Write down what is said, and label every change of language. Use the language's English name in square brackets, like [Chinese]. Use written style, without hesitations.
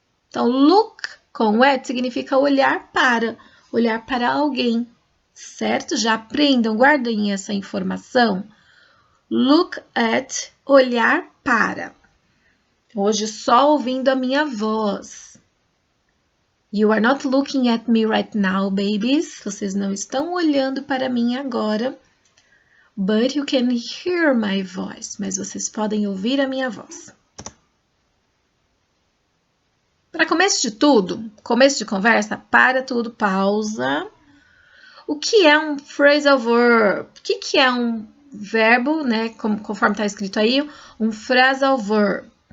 [Portuguese] Então, look com at significa olhar para alguém. Certo? Já aprendam, guardem essa informação. Look at, olhar para. Hoje só ouvindo a minha voz. [English] You are not looking at me right now, babies. [Portuguese] Vocês não estão olhando para mim agora. [English] But you can hear my voice. [Portuguese] Mas vocês podem ouvir a minha voz. Para começo de tudo, começo de conversa, para tudo, pausa. O que é um phrasal verb? O que é um verbo, né? Conforme está escrito aí, um phrasal verb.